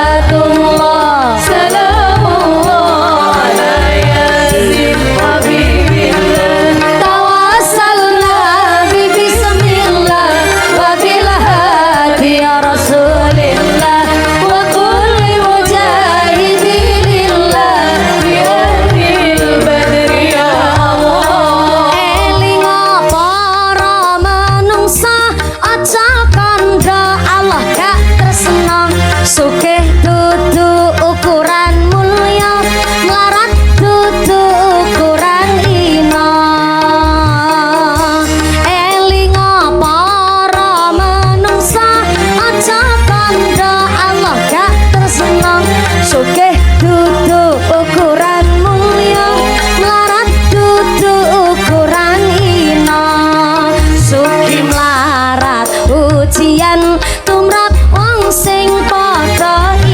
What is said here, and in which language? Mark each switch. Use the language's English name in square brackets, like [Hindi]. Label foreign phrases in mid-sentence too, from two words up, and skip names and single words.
[Arabic] صلاة الله سلام الله على يس حبيب الله توسلنا ب بسم الله و بالهادي يا رسول الله وكل مجاهد لله بأهل بدر يا الله [Javanese] elinga para manungsa aja kandha Allah gak tresna sugih dudu ukuran mulya melarat dudu ukuran ina elinga para manungsa aja kandha Allah gak tresna sugih dudu ukuran mulya melarat dudu ukuran ina sugi melarat ujian tumrap wong sing padha